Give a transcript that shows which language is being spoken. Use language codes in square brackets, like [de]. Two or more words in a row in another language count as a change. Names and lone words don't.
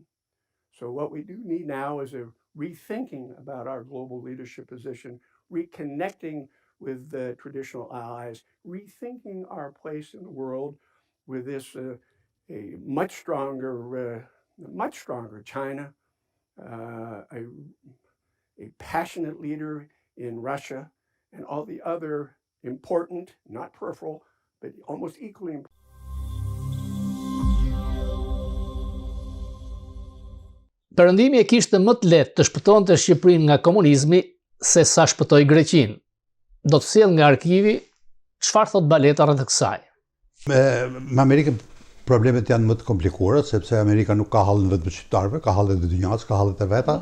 [en] So what we do need now is a rethinking about our global leadership position, reconnecting with the traditional allies, rethinking our place in the world with this a much stronger China, a passionate leader in Russia, and all the other important, not peripheral, but almost equally important [sq] Perëndimi e kishte më të lehtë të shpëtonte Shqipërinë nga komunizmi se sa shpëtoi Greqinë. Do të sjell nga arkivi çfarë thot Baleta rreth kësaj. Me Amerikën problemet janë më të komplikuara, sepse Amerika nuk ka hallën vetëm shqiptarëve, ka hallën e dynjas, ka hallën e veta.